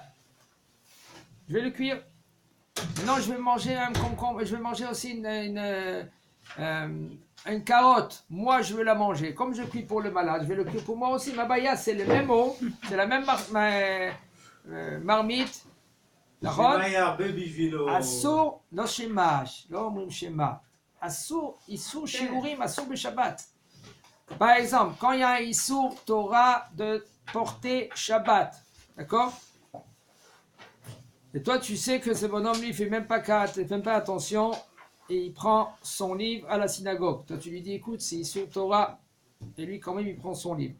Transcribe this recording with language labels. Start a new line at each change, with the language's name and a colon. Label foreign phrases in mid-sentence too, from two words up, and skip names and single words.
French: Je vais le cuire. Maintenant je vais manger un concombre, je vais manger aussi une carotte. Moi je veux la manger. Comme je cuis pour le malade, je vais le cuire pour moi aussi.
Hebrew: מה בעיה
French: c'est le même eau, c'est la même marmite.
Hebrew: נכון? היה הרבה בשבילו. אסור, לא שמש, לא אומרים שמה. אסור, איסור שיעורים, אסור בשבת.
French: Par exemple, quand il y a un
Hebrew: איסור תורה
French: de porter Shabbat, d'accord? Et toi tu sais que ce bonhomme lui il fait même pas attention et il prend son livre à la synagogue. Toi tu lui dis écoute c'est
Hebrew: איסור תורה
French: et lui quand même il prend son livre.